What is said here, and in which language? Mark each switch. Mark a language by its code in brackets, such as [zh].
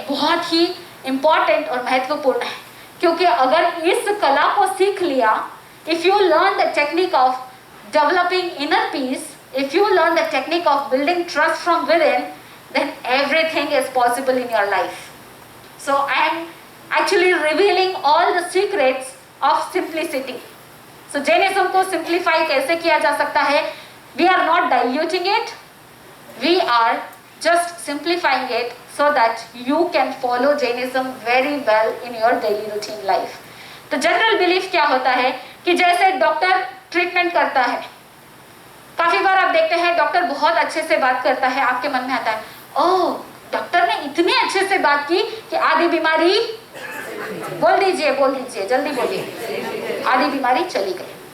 [hi] बहुत ही इंपॉर्टेंट और महत्वपूर्ण है, क्योंकि अगर इस कला को सीख लिया, [en] If you learn the technique of developing inner peace, if you learn the technique of building trust from within, then everything is possible in your life. So I am actually revealing all the secrets of simplicity. [hi] So Jainism को simplify कैसे किया जा सकता है? [en] We are not diluting it, we are just simplifying it so that you can follow Jainism very well in your daily routine life. [hi] तो general belief क्या होता है कि जैसे डॉक्टर ट्रीटमेंट करता है, काफी बार आप देखते हैं डॉक्टर बहुत अच्छे से बात करता है, आपके मन में आता है ओह डॉक्टर ने इतने अच्छे से बात की कि आधी बीमारी, बोल दीजिए जल्दी बोलिए, आधी बीमारी चली गई।